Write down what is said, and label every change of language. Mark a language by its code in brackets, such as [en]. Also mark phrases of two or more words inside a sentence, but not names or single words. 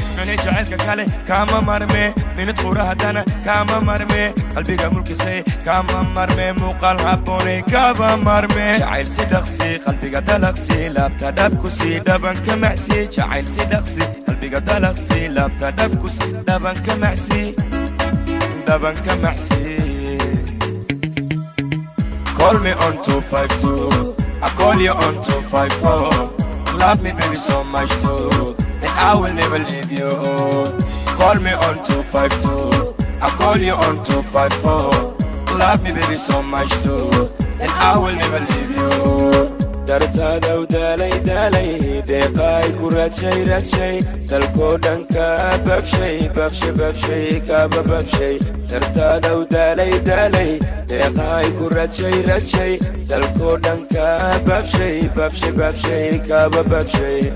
[so] Kani jacaylka kale kama marme, minid qura hadana kama marme, qalbiga mulkisaye kama marme, muuqaal habboone kama marme. Jacayl si dhaqsi, qalbiga dalaqsi, laabta dhab ku si, dhaban ka macsi. Jacayl si dhaqsi, qalbiga dalaqsi, laabta dhab ku si, dhaban ka macsi, dhaban ka macsi. [en] Call me on two five two, I call you on two five four. Love me, baby, so much too, and I will never leave you. Call me on two five two, I call you on two five four. Love me, baby, so much too, and I will never leave you. [so] Dartaada u daalay, daalay, deeqaay ku raajay, raajay, dalkoo dhan ka babshay, babshay, babshay, ka bababshay. Dartaada u daalay, daalay, deeqaay ku raajay, raajay, dalkoo dhan ka babshay, babshay, babshay, ka bababshay.